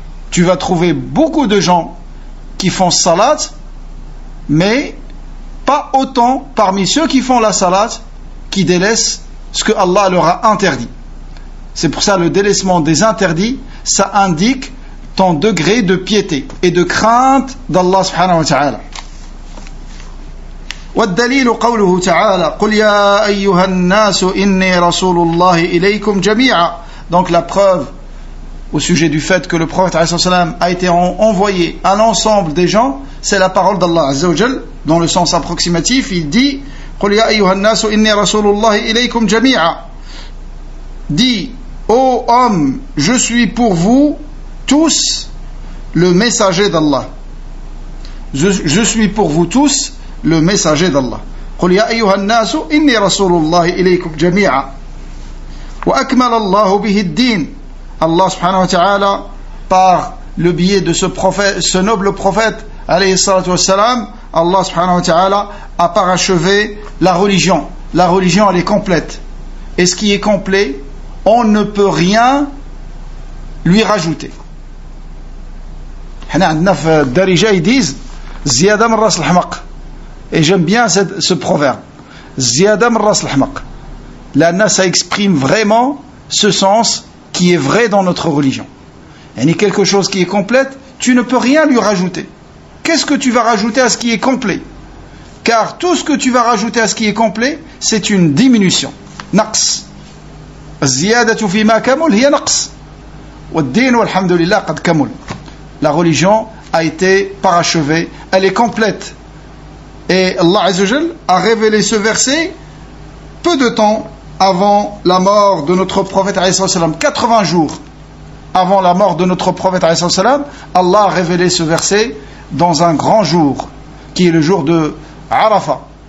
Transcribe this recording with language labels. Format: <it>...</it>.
<fr>Tu vas trouver beaucoup de gens qui font salat, mais pas autant parmi ceux qui font la salat qui délaissent ce que Allah leur a interdit. C'est pour ça le délaissement des interdits, ça indique ton degré de piété et de crainte d'Allah subhanahu wa ta'ala.</fr> <ar>والدليل قوله تعالى قل يا أيها الناس إني رسول الله إليكم جميعا.</ar> <fr>Donc la preuve au sujet du fait que le prophète a été envoyé à l'ensemble des gens, c'est la parole d'Allah azza wa jal. Dans le sens approximatif, il dit</fr> <ar>قل يا أيها الناس إني رسول الله إليكم جميعا.</ar> <fr>Dis, ô homme, je suis pour vous tous le messager d'Allah. Je suis pour vous tous le messager d'Allah.</fr> <ar>قل يا أيها الناس إني رسول الله إليكم جميعا وأكمل الله به الدين.</ar> <fr>Allah subhanahu wa ta'ala, par le biais de ce prophète, ce noble prophète, alayhi salatu wassalam, Allah subhanahu wa ta'ala a parachevé la religion. La religion, elle est complète. Et ce qui est complet, on ne peut rien lui rajouter.</fr> <ar>حنا عندنا في الدارجة</ar> <fr>ils disent</fr> <ar>زيادة من راس الحمق.</ar> <fr>Et j'aime bien ce proverbe.</fr> <ar>زيادة من راس الحمق.</ar> <fr>Là, ça exprime vraiment ce sens qui est vrai dans notre religion. Et quelque chose qui est complète, tu ne peux rien lui rajouter. Qu'est-ce que tu vas rajouter à ce qui est complet? Car tout ce que tu vas rajouter à ce qui est complet, c'est une diminution.</fr> <ar>نقص. الزيادة فيما كمل هي نقص. والدين والحمد لله قد كمل.</ar> <fr>La religion a été parachevée, elle est complète. Et Allah Azza wa Jal a révélé ce verset peu de temps avant la mort de notre prophète alayhi salam, 80 jours avant la mort de notre prophète alayhi salam, Allah a révélé ce verset dans un grand jour qui est le jour de Arafat.</fr>